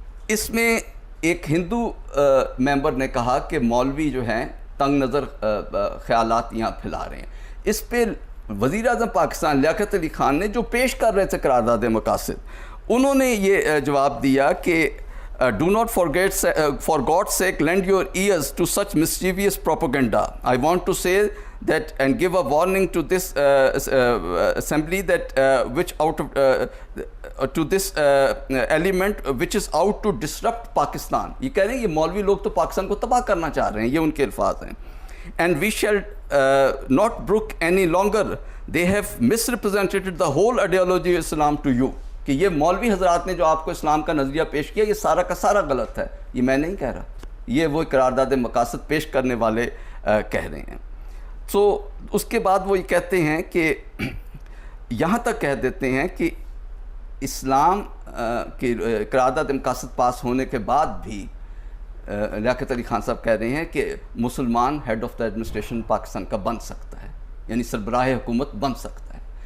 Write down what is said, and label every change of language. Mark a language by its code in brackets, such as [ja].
[hi] इसमें एक हिंदू मेंबर ने कहा कि मौलवी जो हैं तंग नज़र ख़यालात यहाँ फैला रहे हैं। इस पर वज़ीर आज़म पाकिस्तान लियाकत अली ख़ान ने, जो पेश कर रहे थे करारदाद मकासद, उन्होंने ये जवाब दिया कि [en] Do not forget, for God's sake lend your ears to such mischievous propaganda. I want to say that and give a warning to this assembly that which out of to this element which is out to disrupt Pakistan। [hi] ये कह रहे हैं ये मौलवी लोग तो पाकिस्तान को तबाह करना चाह रहे हैं, ये उनके अल्फाज हैं। [en] and we shall not brook any longer, they have misrepresented the whole ideology of Islam to you। [hi] कि ये मौलवी हजरात ने जो आपको इस्लाम का नज़रिया पेश किया, ये सारा का सारा गलत है। ये मैं नहीं कह रहा, ये वो करारदाद मकासद पेश करने वाले कह रहे हैं। तो उसके बाद वो ये कहते हैं कि यहाँ तक कह देते हैं कि इस्लाम की करारदाद मकासद पास होने के बाद भी लियाकत अली ख़ान साहब कह रहे हैं कि मुसलमान head of the administration Pakistan का बन सकता है, यानी सरबराह हुकूमत बन सकता है।